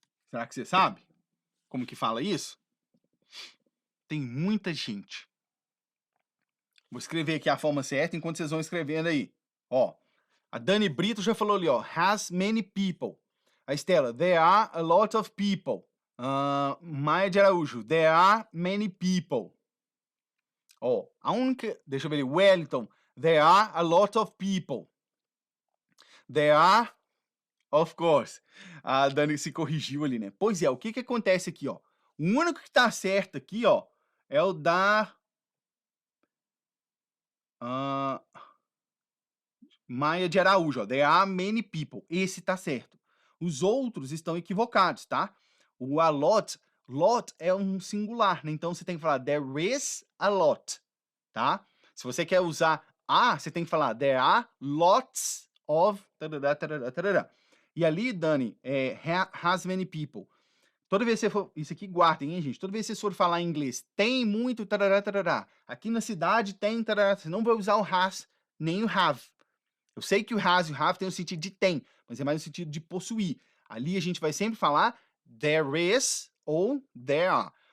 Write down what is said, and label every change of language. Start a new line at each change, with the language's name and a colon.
Portuguese: Será que você sabe como que fala isso? Tem muita gente. Vou escrever aqui a forma certa enquanto vocês vão escrevendo aí. Ó, a Dani Brito já falou ali, ó.
English: Has many people. A Estela, there are a lot of people. Maia de Araújo, there are many people.
Portuguese: Ó, a única... Deixa eu ver ali. Wellington,
English: there are a lot of people. There are, of course.
Portuguese: A Dani se corrigiu ali, né? Pois é, o que que acontece aqui, ó? O único que tá certo aqui, ó, é o da... Maia de Araújo, ó.
English: There are many people.
Portuguese: Esse tá certo. Os outros estão equivocados, tá? O a lot é um singular, né? Então você tem que falar
English: there is a lot,
Portuguese: tá? Se você quer usar a, você tem que falar
English: there are lots of...
Portuguese: Tarará, tarará, tarará. E ali, Dani, has many people. Toda vez que você for... Isso aqui guardem, hein, gente? Toda vez que você for falar em inglês, tem muito... Tarará, tarará. Aqui na cidade tem... Tarará. Você não vai usar o has nem o have. Eu sei que o has e o have tem o sentido de tem, mas é mais no sentido de possuir. Ali a gente vai sempre falar there is ou there are.